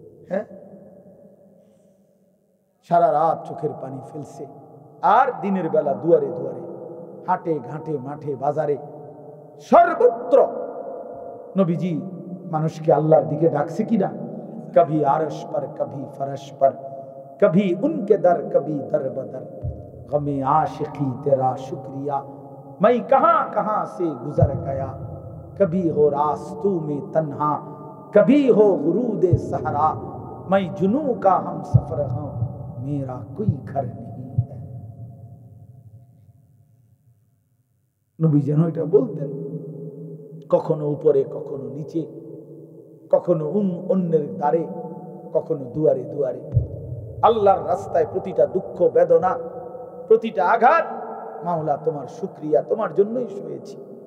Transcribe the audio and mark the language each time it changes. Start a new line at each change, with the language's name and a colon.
Bangla: হ্যাঁ, সারা রাত চোখের পানি ফেলছে, আর দিনের বেলা দুয়ারে দুয়ারে হাটে ঘাটে মাঠে বাজারে সর্বত্র নবীজি মানুষকে আল্লাহর দিকে ডাকছে কিনা?
Hindi: কভি আরশ पर कभी फरश पर कभी उनके दर कभी दर बदर गमे आशिकी तेरा शुक्रिया मैं कहां कहां से गुजर गया कभी हो रास्तों में तन्हा कभी हो गुरूद सहरा मैं जुनू का हम सफर हूं मेरा कोई घर नहीं है।
Bangla: নবী যেন এটা বলতেন, কখনো উপরে কখনো নিচে, কখনো অন্যের দ্বারে কখনো দুয়ারে দুয়ারে, আল্লাহর রাস্তায় প্রতিটা দুঃখ বেদনা প্রতিটা আঘাত, মাওলা তোমার শুকরিয়া, তোমার জন্যই শুয়েছি।